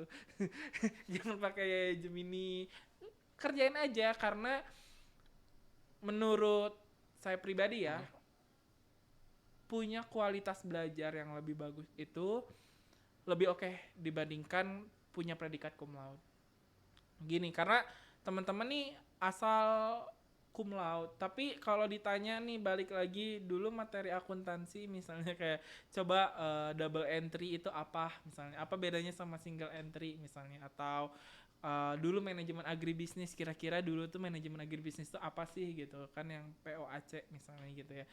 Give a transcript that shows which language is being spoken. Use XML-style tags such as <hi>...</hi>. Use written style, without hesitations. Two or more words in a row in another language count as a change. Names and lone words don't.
<id>Jangan pakai Gemini. Kerjain aja karena menurut saya pribadi ya punya kualitas belajar yang lebih bagus itu lebih oke dibandingkan punya predikat</id> <la>cum laude.</la> <id>Gini, karena teman-teman nih asal</id> <la>cum laude,</la> <id>tapi kalau ditanya nih balik lagi dulu materi akuntansi misalnya kayak coba</id> <en>double entry</en> <id>itu apa misalnya, apa bedanya sama</id> <en>single entry</en> <id>misalnya, atau dulu manajemen agribisnis kira-kira dulu tuh manajemen agribisnis itu apa sih gitu kan yang POAC misalnya gitu ya.</id>